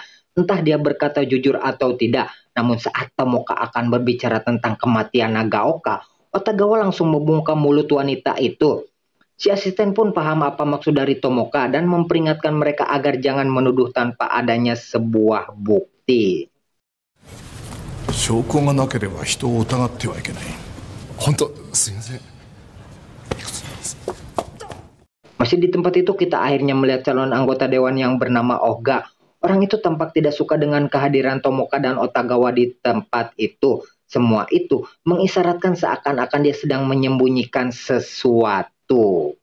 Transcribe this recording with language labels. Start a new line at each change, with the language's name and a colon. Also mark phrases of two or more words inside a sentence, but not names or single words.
Indonesian: Entah dia berkata jujur atau tidak. Namun saat Tomoka akan berbicara tentang kematian Nagaoka, Otagawa langsung membungkam mulut wanita itu. Si asisten pun paham apa maksud dari Tomoka dan memperingatkan mereka agar jangan menuduh tanpa adanya sebuah bukti.
Japanese: 証拠がなければ人を疑ってはいけない。本当すいません。
Indonesian: Masih di tempat itu kita akhirnya melihat calon anggota dewan yang bernama Oga. Orang itu tampak tidak suka dengan kehadiran Tomoka dan Otagawa di tempat itu. Semua itu mengisyaratkan seakan-akan dia sedang menyembunyikan sesuatu.